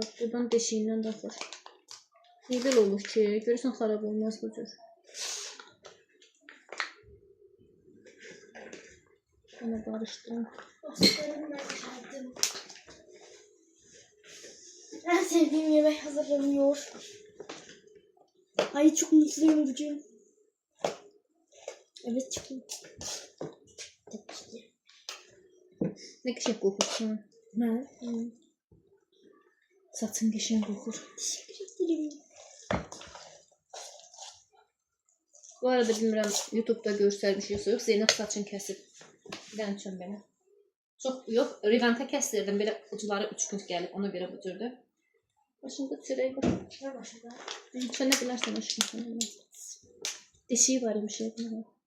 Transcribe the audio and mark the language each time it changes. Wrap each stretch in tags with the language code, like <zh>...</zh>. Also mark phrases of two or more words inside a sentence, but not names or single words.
<az>Buradan deşiğindən daxır. Niyə belə olur ki? Görürsən xarab olmaz bu cür. Ona qarışdırın.</az> <tr>En sevdiğim yemek hazırlanıyor. Ay çok mutluyum bugün. Evet çok mutluyum.</tr> <az>Ne qəşəng qoxursun. Ne? Saçın qəşəng qoxur.</az> <tr>Teşekkür ederim.</tr> <az>Bu arada bilmirəm YouTube'da göstərmişik yox. Zeynəb saçını kəsib. Bir dənə çön belə. Çox yox, rivanka kəsdirdim. Belə ucuları 3 gün gəlib. Ona görə bu cürdür. Başında çörək var. Ne başında? Çönə bilərsən aşkım sənə.</az> <tr>Deşiyi var imiş yapma.</tr>